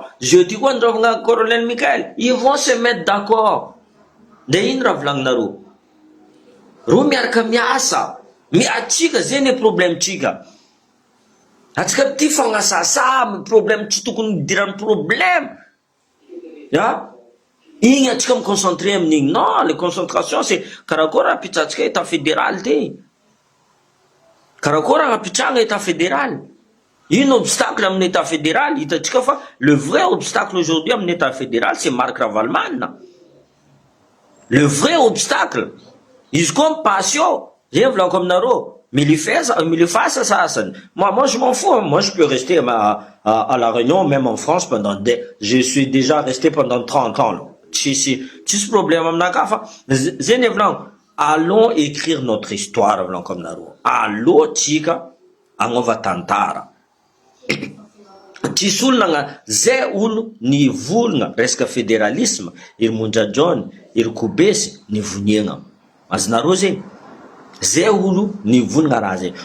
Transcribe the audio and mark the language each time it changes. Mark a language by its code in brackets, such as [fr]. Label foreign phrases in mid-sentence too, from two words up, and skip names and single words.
[mg] Jeudi koa androvagna colonel Mikael, [fr] ils vont se mettre d'accord. [mg] De ino raha volagninareo? Ro miaraka miasa, atsika zegny problème-tsika. Atsika ty fagnasasa problème tsy tokony idiran'ny problème. Igny atsika miconcentré amin'igny. [fr] Non, les concentrations c'est [mg] karakory raha apitrantsika [fr] état fédéral ty. [mg] Karakory raha apitranga [fr] état fédéral. [mg] Ino obstacle amin'ny [fr] état fédéral? [mg] Hitatsika fa [fr] le vrai obstacle aujourd'hui amin'ny état fédéral c'est Marc Ravalomanana. Le vrai obstacle. [mg] Izy koa passion, zegny volaniko aminareo. Milifasa sasany. [fr] Moi je m'en fous. Moi je peux rester à La Réunion, même en France je suis déjà resté pendant 30 ans. [mg] Tsisy problème aminaka fa zegny volaniko. [fr] Allons écrire notre histoire [mg] volaniko aminareo. Allô tsika agnova tantara. Tsisy olona zay olo nivolagna resaka fédéralisme, iry Mondradraony, iry Kobesy nivoniagna. Azonareo zegny? Zay olo nivolagna raha zay.